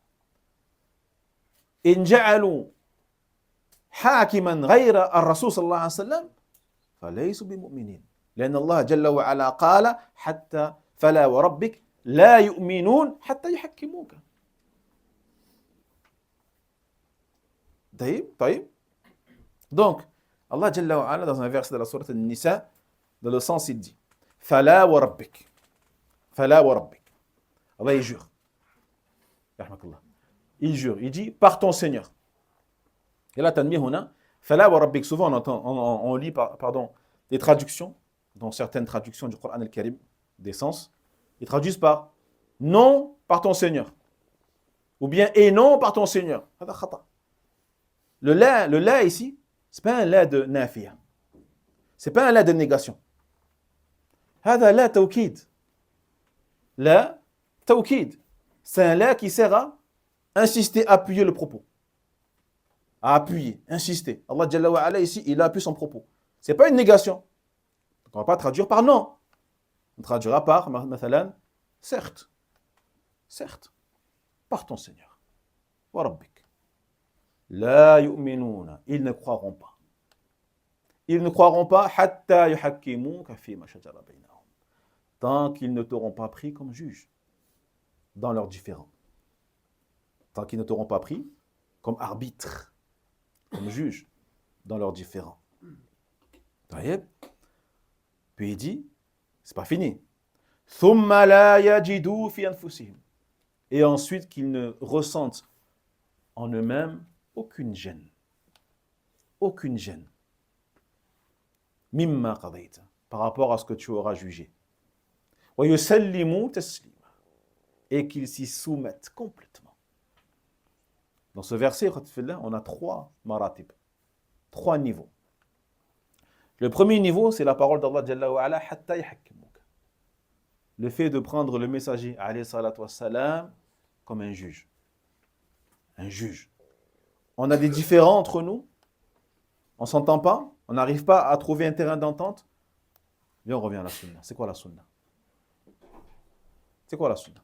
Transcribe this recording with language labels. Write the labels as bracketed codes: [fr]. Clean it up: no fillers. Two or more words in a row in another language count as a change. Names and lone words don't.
[ar] إن جعلوا حاكما غير الرسول صلى الله عليه وسلم فليسوا بمؤمنين. لأن الله جل وعلا قال حتى فلا وربك لا يؤمنون حتى يحكموك. طيب. [fr] Donc, [ar] الله جل وعلا, [fr] dans un verset de la sourate An-Nisa, dans le sens, il dit [ar] فلا وربك. فلا وربك. [fr] Allah, il jure. Il jure. Il dit par ton Seigneur. Et là, [ar] تنمي هنا فلا وربك. [fr] Souvent, on lit des traductions, dans certaines traductions du Coran al-Karim, des sens, ils traduisent par non par ton Seigneur. Ou bien et non par ton Seigneur. Le la ici, c'est pas un la de nafiya. C'est pas un la de négation. [ar] هذا لا توكيد. لا توكيد. [fr] C'est un la qui sert à insister, appuyer le propos. À appuyer, insister. [ar] الله جل وعلا [fr] ici, il appuie son propos. C'est pas une négation. Donc on va pas traduire par non. On traduira par, مثلا, certes, par ton Seigneur. [ar] وربك لا يؤمنون. [fr] Ils ne croiront pas. Ils ne croiront pas [ar] حتى يحكموك فيما شجر بينهم. [fr] Tant qu'ils ne t'auront pas pris comme juge. dans leurs différends. Tant qu'ils ne t'auront pas pris comme arbitre, comme juge dans leurs différends. Puis il dit, c'est pas fini. Et ensuite qu'ils ne ressentent en eux-mêmes aucune gêne. Aucune gêne. [ar] مما قضيت, [fr] par rapport à ce que tu auras jugé. [ar] ويسلموا تسليما, [fr] et qu'ils s'y soumettent complètement. Dans ce verset, on a 3 maratib, 3 niveaux. Le premier niveau, c'est la parole d' [ar] الله جل وعلا, حتى يحكموك. [fr] Le fait de prendre le messager, [ar] عليه الصلاة والسلام, [fr] comme un juge. Un juge. On a des différends entre nous, on ne s'entend pas, on n'arrive pas à trouver un terrain d'entente. Viens, on revient à la sunna. C'est quoi la sunna? C'est quoi la sunna?